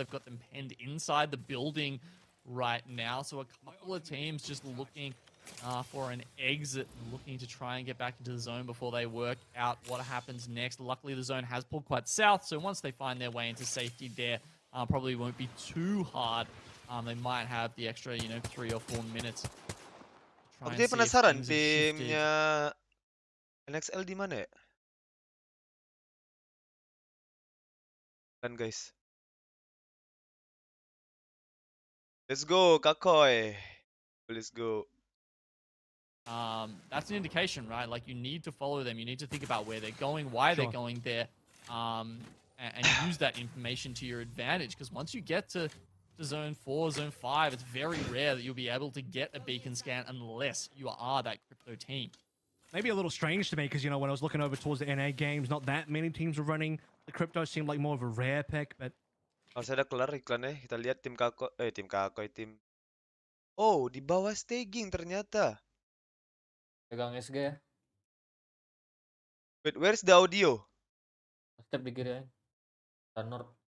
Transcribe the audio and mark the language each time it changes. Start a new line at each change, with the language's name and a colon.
English: They've got them penned inside the building right now, so a couple of teams just looking for an exit, looking to try and get back into the zone before they work out what happens next. Luckily, the zone has pulled quite south, so once they find their way into safety there, probably won't be too hard. They might have the extra, 3 or 4 minutes.
Indonesian: Aku jadi penasaran timnya NXL di mana ya? Kan guys.
English: Let's go, Kakoy. Let's go. That's an indication, right? Like, you need to follow them. You need to think about where they're going, why they're going there, and use that information to your advantage. Because once you get to Zone 4, Zone 5, it's very rare that you'll be able to get a beacon scan unless you are that crypto team. Maybe a little strange to me because, when I was looking over towards the NA games, not that many teams were running. The crypto seemed like more of a rare pick, but...
Indonesian: Harus ada kelar iklannya. Kita lihat tim Kakoy, tim... Oh, di bawah staging ternyata. Pegang SG ya.
English: Wait, where's the audio?
Indonesian: Step di kiri ya. Tanor.